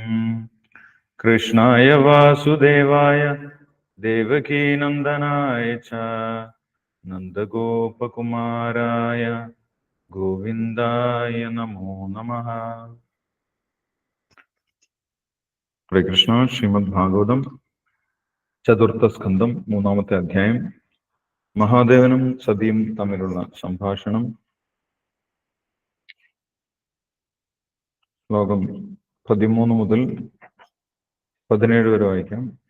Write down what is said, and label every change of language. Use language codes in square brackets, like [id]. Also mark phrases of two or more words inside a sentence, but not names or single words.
[sa] कृष्णाय वासुदेवाय देवकीनन्दनाय च नन्दगोपकुमाराय गोविन्दाय नमो नमः। [ml] ഹരേ കൃഷ്ണ. ശ്രീമദ് ഭാഗവതം ചതുർത്ഥ സ്കന്ധം മൂന്നാമത്തെ അധ്യായം. മഹാദേവനും സതിയും തമ്മിലുള്ള സംഭാഷണം. ശ്ലോകം 13 മുതൽ 17 വരെ വായിക്കാം.